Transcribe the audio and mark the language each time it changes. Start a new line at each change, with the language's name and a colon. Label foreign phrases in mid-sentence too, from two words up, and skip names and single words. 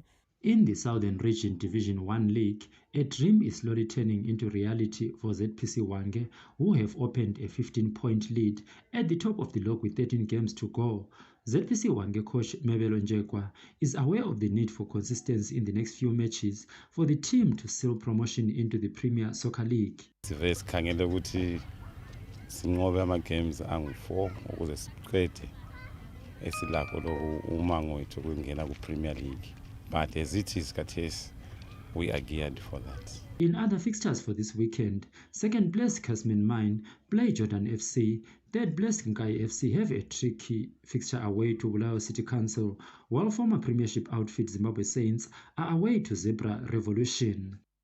English: In the Southern Region Division 1 League, a dream is slowly turning into reality for ZPC Wange, who have opened a 15-point lead at the top of the log with 13 games to go. ZPC Wange coach Mebelo Njekwa is aware of the need for consistency in the next few matches for the team to seal promotion into the Premier Soccer League.
North Ndebele: Sikhangele ukuthi sinqobe ama-games angu-4 ukuze siqede esilapho lo umango wethu kungena ku-Premier League.
English: But as it is khathesi, we are geared for that. In other fixtures for this weekend, second place Casman Mine play Jordan FC, third place Nkai FC have a tricky fixture away to Bulawayo City Council, while former Premiership outfit Zimbabwe Saints are away to Zebra Revolution.